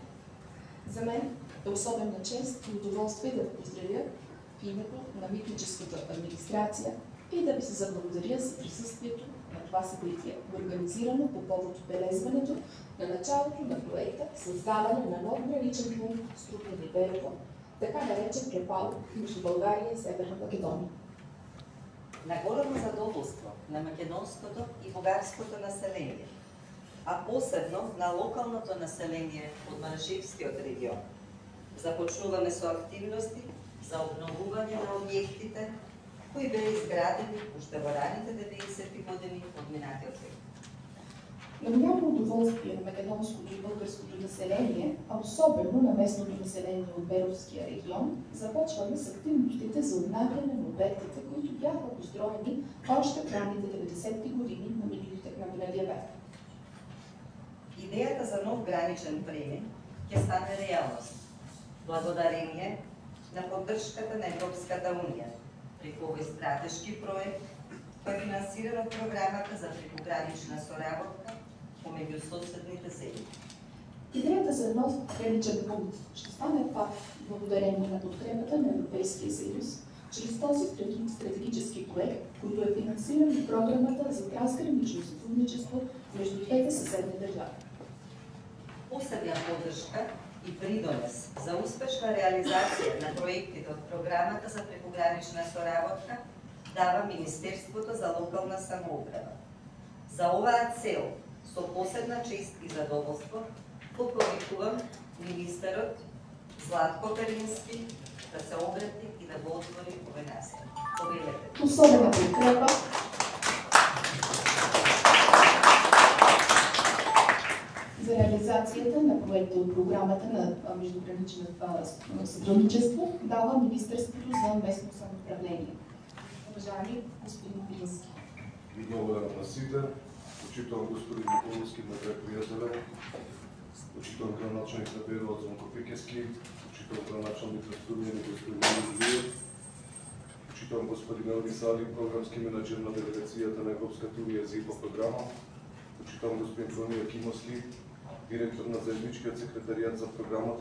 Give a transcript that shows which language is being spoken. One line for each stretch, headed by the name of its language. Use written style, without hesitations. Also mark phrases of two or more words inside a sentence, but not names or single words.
Bulgarian: За мен е особена чест и удоволствие да ви поздравя в името на митническата администрация и да ви се заблагодаря за присъствието на това събитие, организирано по повод отбелязването на началото на проекта създаване на нов граничен пункт Струмяни-Берово, така наречен Клепало между България и Северна Македония.
Macedonian: На голямо задоволство на македонското и бугарското население, а посебно на локалното население од Манашевскиот регион, започнуваме со активности за обновување на објектите кои беа изградени уште во раните 90-ти години од минатиот век.
Bulgarian: На голямо удоволствие на македонското и българското население, а особено на местното население от Беровския регион, започваме с активностите за обнавяне на обектите, които бяха построени още в ранните 90-ти години на миналия век.
Macedonian: Идеята за нов граничен премин ќе стане реалност, благодарение на поддршката на Европската унија, преку овој стратешки проект, кој е финансиран од програмата за прекогранична соработка помеѓу соседните земји.
Bulgarian: Идеята за нов граничен пункт ще стане факт благодарение на подкрепата на Европейския съюз, чрез този стратегически проект, който е финансиран от програмата за трансгранично сътрудничество между двете съседни държави.
Macedonian: Посебна поддршка и придонес за успешна реализација на проектите од програмата за прекогранична соработка дава Министерството за локална самоуправа. За оваа цел, со посебна чест и задоволство, повикувам министерот Златко Перински да се обрати и да го отвори овој настан. Повелете.
Bulgarian: Особена подкрепа за реализацията на проекта от програмата на междугранично сътрудничество дава Министерството за местно самоуправление. Уважаеми господин Перински.
Macedonian: Благодарам на сите, почитувам господин Николовски, на две приятели, почитувам градоначалник на Берово Звонко Пекески, почитувам градоначалник на Струмјани господин Илиев, почитувам господин Елвис Али, програмски менеджер на делегацијата на Европската унија за ИПА програма, почитувам господин Франија Кимовски, директор на заедничкиот секретаријат за програмата